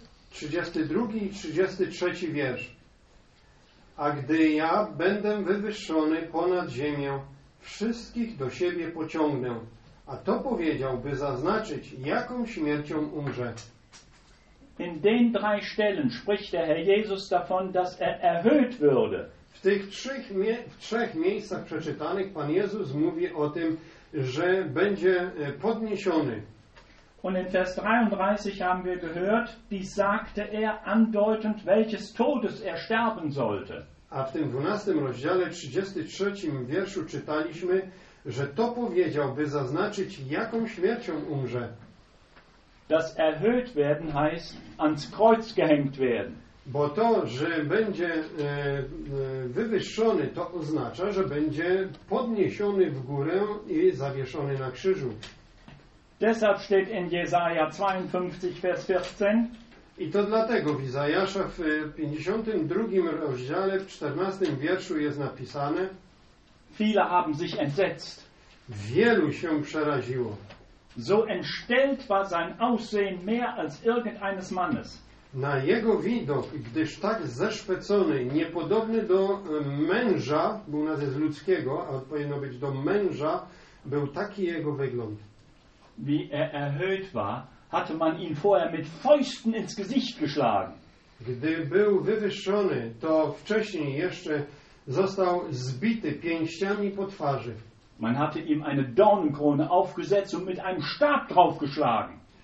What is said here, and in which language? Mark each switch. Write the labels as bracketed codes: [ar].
[pl] 32 i 33 wiersz. A gdy ja będę wywyższony ponad ziemię, wszystkich do siebie pociągnę. A to powiedział, by zaznaczyć, jaką śmiercią umrze. [de] In den drei Stellen spricht der Herr Jesus davon, dass er erhöht würde. [pl] W trzech miejscach przeczytanych Pan Jezus mówi o tym, że będzie podniesiony. [de] Und in Vers 33 haben wir gehört, wie sagte er andeutend, welches Todes er sterben sollte. [pl] A w tym 12 rozdziale 33 wierszu czytaliśmy, że to powiedział, by zaznaczyć, jaką śmiercią umrze. [de] Das erhöht werden heißt ans Kreuz gehängt werden. [pl] Bo to, że będzie wywyższony, to oznacza, że będzie podniesiony w górę i zawieszony na krzyżu. [de] Deshalb steht in Jesaja 52, Vers 14. [pl] I to dlatego w Izajasza w 52 rozdziale, w 14 wierszu jest napisane: [de] Viele haben sich entsetzt. [pl] Wielu się przeraziło. [de] So entstellt war sein Aussehen mehr als irgendeines Mannes. [pl] Na jego widok, gdyż tak zeszpecony, niepodobny do męża, bo u nas jest ludzkiego, a powinno być do męża, był taki jego wygląd. [de] Wie er erhöht war, hatte man ihn vorher mit Fäusten ins Gesicht geschlagen. [pl] Gdy był wywyższony, to wcześniej jeszcze został zbity pięściami po twarzy. [de] Man hatte ihm eine Dornenkrone aufgesetzt und mit einem Stab draufgeschlagen.